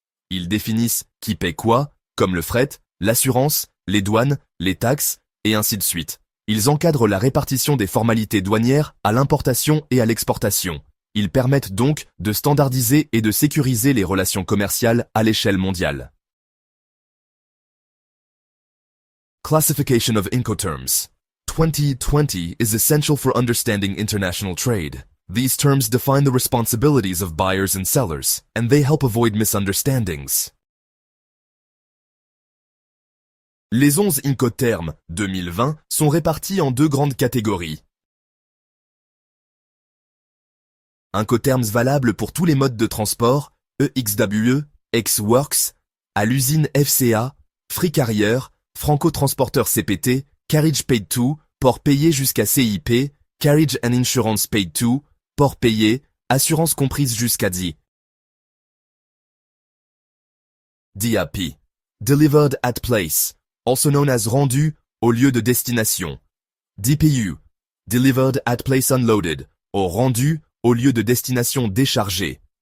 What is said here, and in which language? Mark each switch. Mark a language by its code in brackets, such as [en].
[fr] Ils définissent qui paie quoi, comme le fret, l'assurance, les douanes, les taxes, et ainsi de suite. Ils encadrent la répartition des formalités douanières à l'importation et à l'exportation. Ils permettent donc de standardiser et de sécuriser les relations commerciales à l'échelle mondiale. [en] Classification of Incoterms. 2020 is essential for understanding international trade. These terms define the responsibilities of buyers and sellers, and they help avoid misunderstandings. [fr] Les 11 Incoterms 2020 sont répartis en deux grandes catégories. Incoterms valables pour tous les modes de transport, EXWE, ex-works, à l'usine FCA, Free Carrier, Franco-transporteur CPT, Carriage Paid To, port payé jusqu'à CIP, Carriage and Insurance Paid To, port payé, assurance comprise jusqu'à D. DAP. [en] Delivered at place, also known as [fr] rendu au lieu de destination. DPU. [en] Delivered at place unloaded, [fr] ou rendu au lieu de destination déchargé.